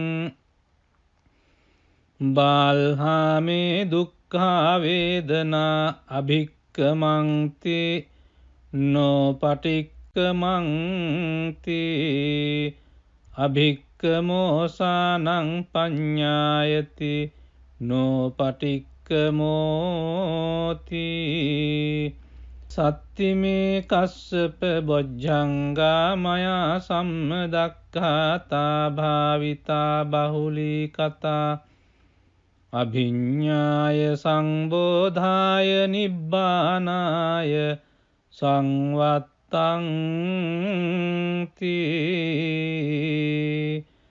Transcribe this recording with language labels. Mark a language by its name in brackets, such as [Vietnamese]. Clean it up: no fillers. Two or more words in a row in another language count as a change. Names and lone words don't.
[Pali] බාල්හාමේ දුක්ඛා වේදනා අභික්කමන්ති නෝ පටික්කමන්ති අභික්කමෝසානං පඤ්ඤායති නෝ පටික්කමෝති සත්තිමේ කස්සප බොජ්ජංගා මයා සම්මදක්ඛාතා භාවිතා බහුලී කතා අභිඤ්ඤාය සංබෝධාය නිබ්බානාය සංවත්තං තී